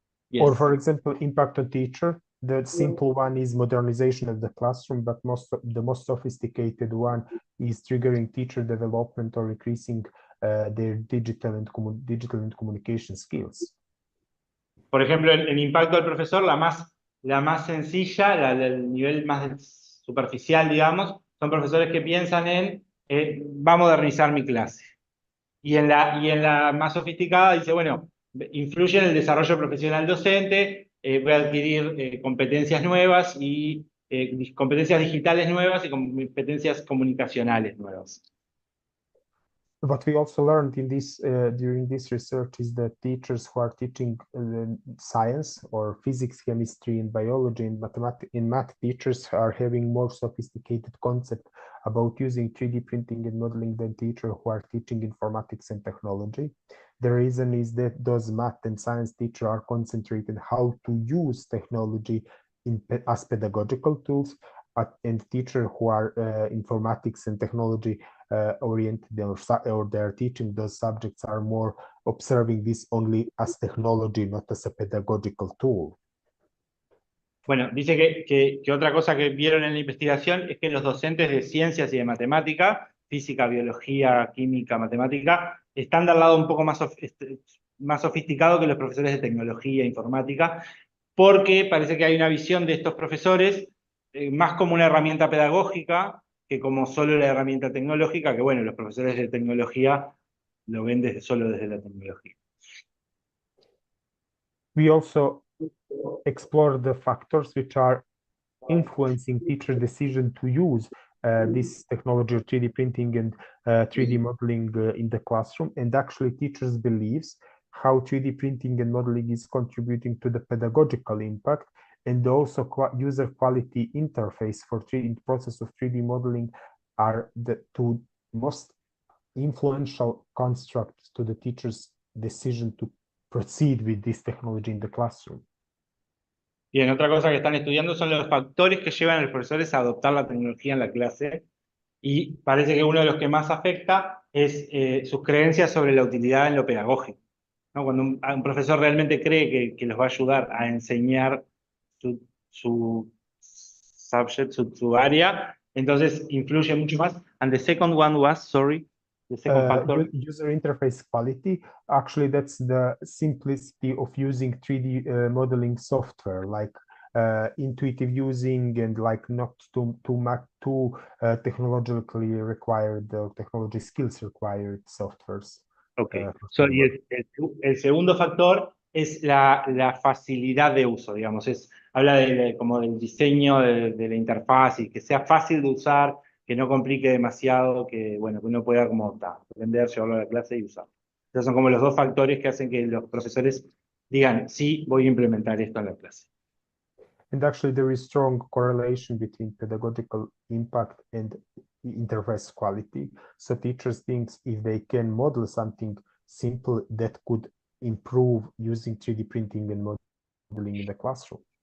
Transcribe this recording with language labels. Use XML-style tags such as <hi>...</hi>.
<en>Yes. Or for example, impact on teacher, the simple one is modernization of the classroom, but the most sophisticated one is triggering teacher development or increasing their digital and communication skills.</en> <es>Por ejemplo, el impacto del profesor, la más sencilla, el nivel más superficial, digamos, son profesores que piensan en va a modernizar mi clase. Y en la más sofisticada dice, bueno, influye en el desarrollo profesional docente, voy a adquirir competencias nuevas y competencias digitales nuevas y competencias comunicacionales nuevas.</es> <en>What we also learned in this during this research is that teachers who are teaching science or physics, chemistry, and biology and math teachers are having more sophisticated concept about using 3D printing and modeling than teachers who are teaching informatics and technology. The reason is that those math and science teachers are concentrated how to use technology as pedagogical tools, and teachers who are informatics and technology oriented or they're teaching those subjects are more observing this only as technology, not as a pedagogical tool.</en> <es>Bueno, dice que otra cosa que vieron en la investigación es que los docentes de ciencias y de matemática, física, biología, química, matemática, están del lado un poco más sofisticado que los profesores de tecnología, informática, porque parece que hay una visión de estos profesores más como una herramienta pedagógica que como solo la herramienta tecnológica, que bueno, los profesores de tecnología lo ven solo desde la tecnología.</es> <en>We also explore the factors which are influencing teacher decision to use this technology of 3D printing and 3D modeling in the classroom, and actually teachers' beliefs how 3D printing and modeling is contributing to the pedagogical impact, and also user quality interface for the process of 3D modeling are the two most influential constructs to the teacher's decision to proceed with this technology in the classroom.</en> <es>Bien, otra cosa que están estudiando son los factores que llevan a los profesores a adoptar la tecnología en la clase, y parece que uno de los que más afecta es sus creencias sobre la utilidad en lo pedagógico, ¿no? Cuando un profesor realmente cree que los va a ayudar a enseñar su subject, su área, entonces influye mucho más.</es> <en>And the second one was, sorry, the second factor. User interface quality. Actually, that's the simplicity of using 3D modeling software, like intuitive using and like not too technologically required, technology skills required softwares. Okay.</en> <es>So, el segundo factor es la facilidad de uso, digamos. Habla como del diseño de la interfaz y que sea fácil de usar, que no complique demasiado, que, bueno, que uno pueda como aprender, llevarlo a la clase y usarlo. Esos son como los dos factores que hacen que los profesores digan, sí, voy a implementar esto en la clase.</es> <en>And actually, there is strong correlation between pedagogical impact and interface quality. So teachers think if they can model something simple that could improve using 3D printing and modeling in the classroom.</en>